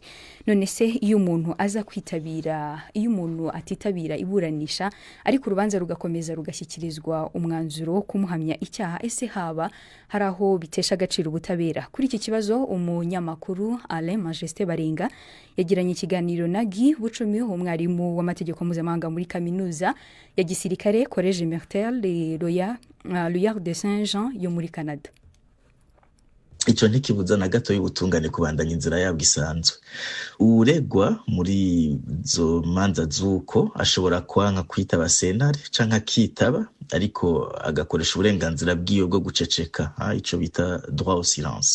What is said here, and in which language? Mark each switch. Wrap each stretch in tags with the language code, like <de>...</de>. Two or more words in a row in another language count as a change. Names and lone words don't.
<rn>None se iyo umuntu atitabira iburanisha ariko urubanza rugakomeza rugashyikirizwa umwanzuro wo kumuhamya icyaha, ese haba hari aho bitesha agaciro ubutabera? Kuri iki kibazo umunyamakuru Alain Majesté Barenga yagiranye ikiganiro na Guy Bucumi, umwarimu w'amategeko mpuzamahanga muri kaminuza ya gisirikare Collège Mertel de Loyard de Saint-Jean yo muri Canada. Icyo ntikibuza na gato y'ubutungane kubandanya inzira yabwo isanzwe. Uregwa muri zo manza z'uko ashobora kwanka kwitaba sentare canke akitaba ariko agakoresha uburenganzira bwiwe bwo guceceka, ico bita</rn> <fr>droit au silence.</fr>